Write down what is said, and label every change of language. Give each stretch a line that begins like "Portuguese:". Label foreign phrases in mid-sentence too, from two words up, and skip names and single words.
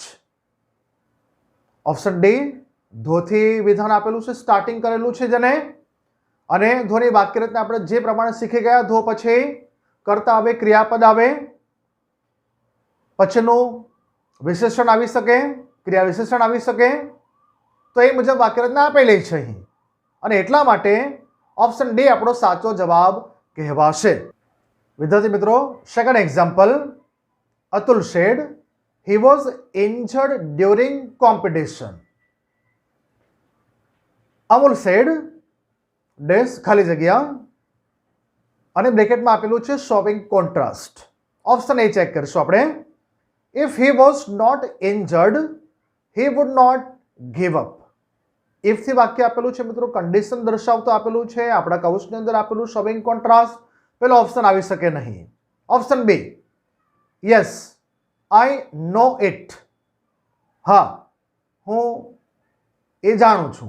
English: option D,
Gujarati: ધોથી વિધાન આપેલું છે, સ્ટાર્ટિંગ કરેલું છે જેને, અને ધોની વાક્ય રચના આપણે જે પ્રમાણે શીખી ગયા, ધો પછી કર્તા આવે, ક્રિયાપદ આવે, પછીનું વિશેષણ આવી શકે, ક્રિયા વિશેષણ આવી શકે, તો એ મુજબ વાક્ય રચના આપેલી છે અહીં, અને એટલા માટે
English: option D
Gujarati: આપણો સાચો જવાબ કહેવાશે. વિદ્યાર્થી મિત્રો,
English: second example, Atul said he was injured during competition. Amul said dash
Gujarati: ખાલી જગ્યા અને બ્રેકેટમાં આપેલું છે
English: showing contrast. option A
Gujarati: ચેક કરશું આપણે.
English: ઇફ he was not injured he would not give up.
Gujarati: ઇફથી વાક્ય આપેલું છે મિત્રો, કન્ડિશન દર્શાવતું આપેલું છે, આપણા કૌંસની અંદર આપેલું
English: showing contrast,
Gujarati: પેલો ઓપ્શન આવી શકે નહીં.
English: option B, yes I know it.
Gujarati: હા, હું એ જાણું છું.